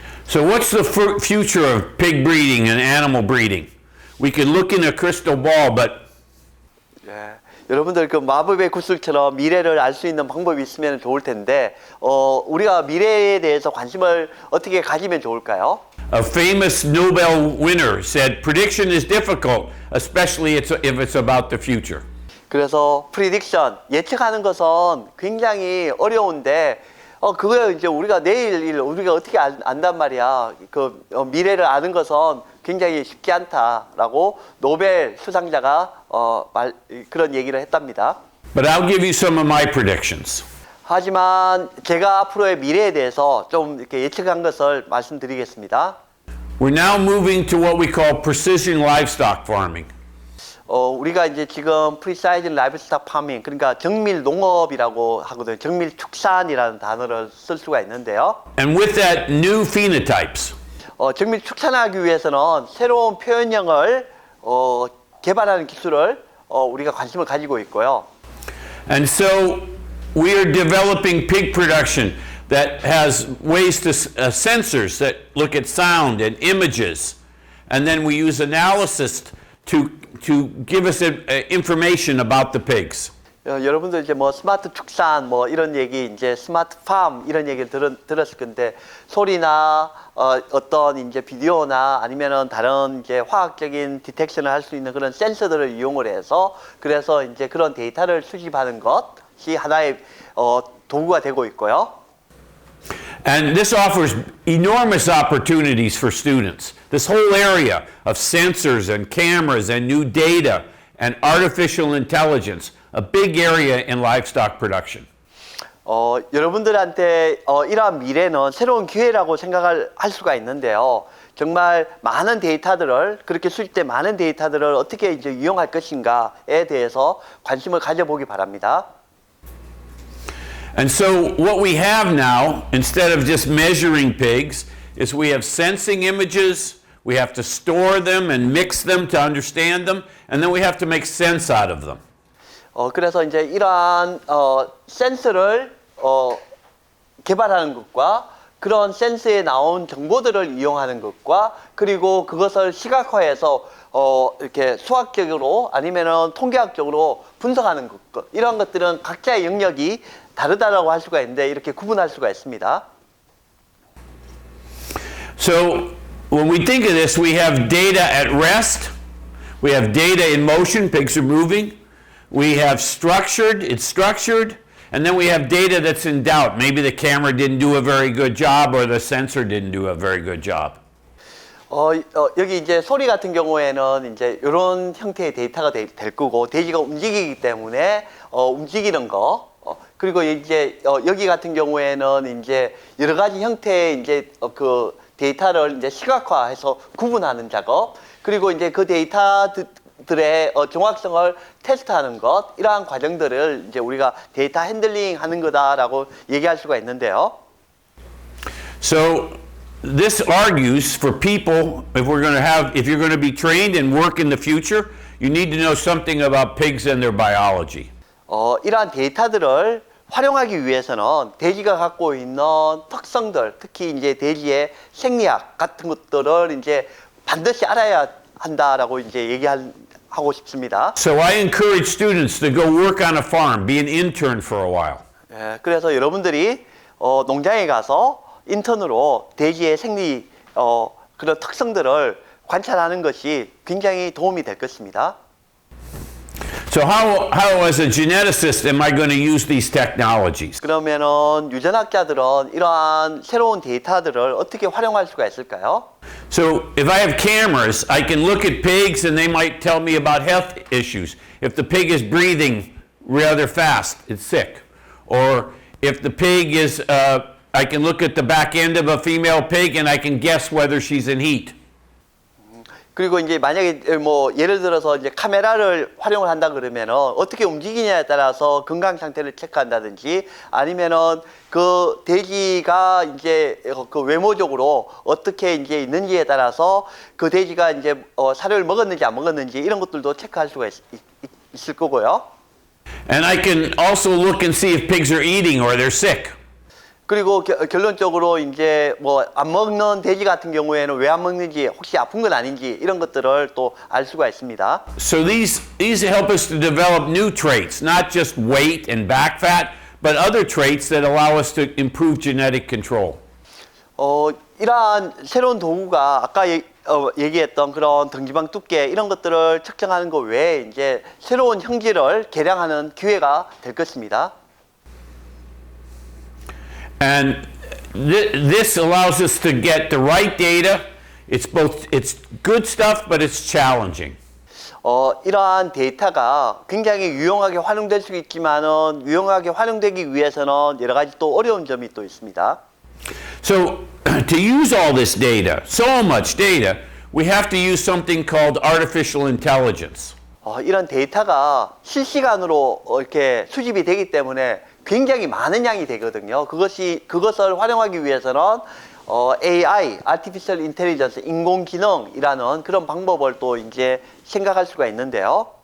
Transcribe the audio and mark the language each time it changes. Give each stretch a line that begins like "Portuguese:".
English: So what's the future of pig breeding and animal breeding? We could look in a crystal ball, but
Korean: 예, 여러분들 그 마법의 구슬처럼 미래를 알 수 있는 방법이 있으면 좋을 텐데 우리가 미래에 대해서 관심을 어떻게 가지면 좋을까요?
English: a famous Nobel winner said, prediction is difficult, especially if it's about the future.
Korean: 그래서 프리딕션, 예측하는 것은 굉장히 어려운데 그거 이제 우리가 내일 일 우리가 어떻게 안단 말이야. 미래를 아는 것은 굉장히 쉽지 않다라고 노벨 수상자가 그런 얘기를 했답니다.
English: But I'll give you some of my predictions.
Korean: 하지만 제가 앞으로의 미래에 대해서 좀 이렇게 예측한 것을 말씀드리겠습니다.
English: We're now moving to what we call precision livestock farming.
Korean: 우리가 이제 지금
English: Precise Livestock Farming,
Korean: 그러니까 정밀 농업이라고 하거든요. 정밀 축산이라는 단어를 쓸 수가 있는데요.
English: And with that, new phenotypes.
Korean: 정밀 축산하기 위해서는 새로운 표현형을 개발하는 기술을 우리가 관심을 가지고 있고요.
English: And so we are developing pig production that has ways to sensors that look at sound and images, and then we use analysis to give us information about the pigs.
Korean: 여러분들 이제 뭐 스마트 축산 뭐 이런 얘기 이제 스마트 팜 이런 얘기를 들었을 건데 소리나 어떤 이제 비디오나 아니면은 다른 이제 화학적인 디텍션을 할 수 있는 그런 센서들을 이용을 해서 그래서 이제 그런 데이터를 수집하는 것이 하나의 도구가 되고 있고요.
English: And this offers enormous opportunities for students. This whole area of sensors and cameras and new data and artificial intelligence, a big area in livestock production.
Korean: 여러분들한테 이러한 미래는 새로운 기회라고 생각할 수가 있는데요. 정말 많은 데이터들을 그렇게 수집된 많은 데이터들을 어떻게 이제 이용할 것인가에 대해서 관심을 가져보기 바랍니다.
English: And so what we have now, instead of just measuring pigs, is we have sensing images, we have to store them and mix them to understand them, and then we have to make sense out of them.
Korean: 그래서 이제 이러한 센서를 개발하는 것과 그런 센서에 나온 정보들을 이용하는 것과 그리고 그것을 시각화해서 이렇게 수학적으로 아니면은 통계학적으로 분석하는 것 이런 것들은 각자의 영역이 다르다라고 할 수가 있는데 이렇게 구분할 수가 있습니다.
English: So when we think of this, we have data at rest, we have data in motion, pigs are moving, we have structured, it's structured, And then we have data that's in doubt. Maybe the camera didn't do a very good job or the sensor didn't do a very good job.
Korean: 여기 이제 소리 같은 경우에는 이제 이런 형태의 데이터가 될 거고 돼지가 움직이기 때문에 움직이는 거 그리고 이제 여기 같은 경우에는 이제 여러 가지 형태의 이제 그 데이터를 이제 시각화해서 구분하는 작업 그리고 이제 그 데이터들의 정확성을 테스트하는 것 이러한 과정들을 이제 우리가 데이터 핸들링 하는 거다라고 얘기할 수가 있는데요.
English: So this argues for people if you're going to be trained and work in the future, you need to know something about pigs and their biology.
Korean: 이러한 데이터들을 활용하기 위해서는 돼지가 갖고 있는 특성들, 특히 이제 돼지의 생리학 같은 것들을 이제 반드시 알아야 한다라고 이제 얘기하고 싶습니다.
English: So I encourage students to go work on a farm, be an intern for a while.
Korean: 예, 그래서 여러분들이 농장에 가서 인턴으로 돼지의 생리 그런 특성들을 관찰하는 것이 굉장히 도움이 될 것입니다.
English: So how as a geneticist am I going to use these technologies?
Korean: 그러면은 유전학자들은 이러한 새로운 데이터들을 어떻게 활용할 수가 있을까요?
English: So if I have cameras, I can look at pigs and they might tell me about health issues. If the pig is breathing rather fast, it's sick. Or if the pig is, I can look at the back end of a female pig and I can guess whether she's in heat.
Korean: 그리고 이제 만약에 뭐 예를 들어서 이제 카메라를 활용을 한다 그러면은 어떻게 움직이냐에 따라서 건강 상태를 체크한다든지 아니면은 그 돼지가 이제 그 외모적으로 어떻게 이제 있는지에 따라서 그 돼지가 이제 사료를 먹었는지 안 먹었는지 이런 것들도 체크할 수가 있을 거고요.
English: And I can also look and see if pigs are eating or they're sick.
Korean: 그리고 결론적으로 이제 뭐 안 먹는 돼지 같은 경우에는 왜 안 먹는지 혹시 아픈 건 아닌지 이런 것들을 또 알 수가 있습니다.
English: So these help us to develop new traits, not just weight and back fat, but other traits that allow us to improve genetic control.
Korean: 이러한 새로운 도구가 아까 얘기했던 그런 등지방 두께 이런 것들을 측정하는 것 외에 이제 새로운 형질을 개량하는 기회가 될 것입니다.
English: And this allows us to get the right data. It's good stuff, but it's challenging.
Korean: 이러한 데이터가 굉장히 유용하게 활용될 수 있지만은 유용하게 활용되기 위해서는 여러 가지 또 어려운 점이 또 있습니다.
English: So to use all this data, so much data, we have to use something called artificial intelligence.
Korean: 이런 데이터가 실시간으로 이렇게 수집이 되기 때문에 굉장히 많은 양이 되거든요. 그것을 활용하기 위해서는 AI,
English: Artificial Intelligence,
Korean: 인공지능이라는 그런 방법을 또 이제 생각할 수가 있는데요.